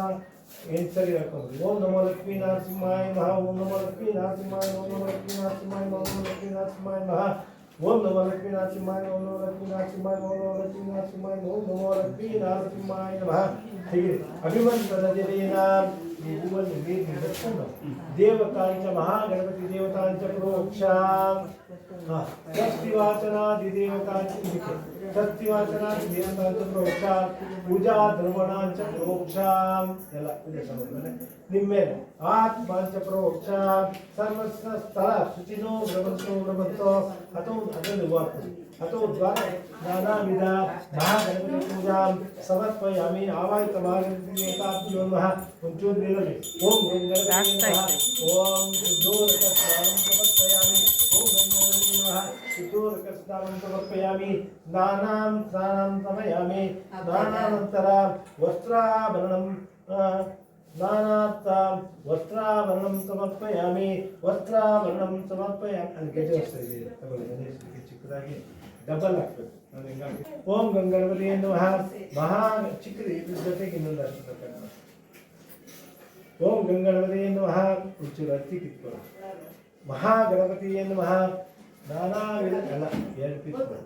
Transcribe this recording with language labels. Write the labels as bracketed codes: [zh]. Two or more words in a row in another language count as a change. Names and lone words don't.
[sa] ओम नमो लक्ष्मी नरसिंहाय नमः ओम नमो लक्ष्मी नरसिंहाय ओम नमो लक्ष्मी नरसिंहाय ओम नमो लक्ष्मी नरसिंहाय नमः ओम नमो लक्ष्मी नरसिंहाय ओम नमो लक्ष्मी नरसिंहाय ओम नमो लक्ष्मी नरसिंहाय ओम नमो लक्ष्मी नरसिंहाय नमः [hi] ठीक है [sa] अभिमंत्रण जलेन [kn] ಈ ಹೂವನ್ನು ನೀರು ಬೆಳೆಸ್ಕೊಂಡು [sa] ದೇವತಾಂಚ ಮಹಾಗಣಪತಿ ದೇವತಾಂಚ ಪ್ರೋಕ್ಷ ಷಷ್ಠಿವಾಚನಾದಿ ದೇವತಾಂಚ ಷಷ್ಠಿವಾಚನಾದಿ ದೇವತಾಂಚ ಪ್ರೋಕ್ಷ ಪೂಜಾ ದ್ರವಣಾಂಚ ಪ್ರೋಕ್ಷ [kn] ಎಲ್ಲ ಪೂಜೆ ಸಮಯದಲ್ಲಿ ನಿಮ್ಮೇಲೆ [sa] ಆತ್ಮಾಂಚ ಪ್ರೋಕ್ಷ ಸರ್ವಸ್ವ ಸ್ಥಳ ಶುಚಿನೋ ಭ್ರಮಂತೋ ಅಥೋ [kn] ಅದನ್ನು ವಾಪಸ್ [sa] अतो द्वारा नानाविध महागणपति पूजा समर्पयामि आवाहित महागणपति देवताभ्यो नमः पंचोद्वेलने ओम गंगणपति नमः ओम शुद्धोदक स्नानं समर्पयामि ओम गंगणपति नमः शुद्धोदक स्नानं समर्पयामि स्नानं समयामि स्नानानन्तरं वस्त्राभरणं वस्त्राभरणं समर्पयामि वस्त्राभरणं समर्पयामि [kn] ಅಲ್ಲಿ ಗೆಜೆ ವಸ್ತ್ರ ಇದೆ ತಗೊಳ್ಳಿ ಗಣೇಶನಿಗೆ ಚಿಕ್ಕದಾಗಿ ಡಬಲ್ ಹಾಕ್ಬೇಕು ನಾನು ಹಿಂಗಾಗಿ [sa] ಓಂ ಗಂಗಣಪತಿ ನಮಃ [kn] ಮಹಾ ಚಿಕ್ಕದು ಇದ್ರ ಜೊತೆಗೆ ಇನ್ನೊಂದು ಅಷ್ಟೇ [sa] ಓಂ ಗಂಗಣಪತಿ ನಮಃ [kn] ಒಂಚೂರು ಅತ್ತಿ ಕಿತ್ಕೊಳ್ಳಿ [sa] ಮಹಾಗಣಪತಿ ನಮಃ [kn] ನಾನಾ ವಿಧ ಅಲ್ಲ ಎರಡು ಪೀಸ್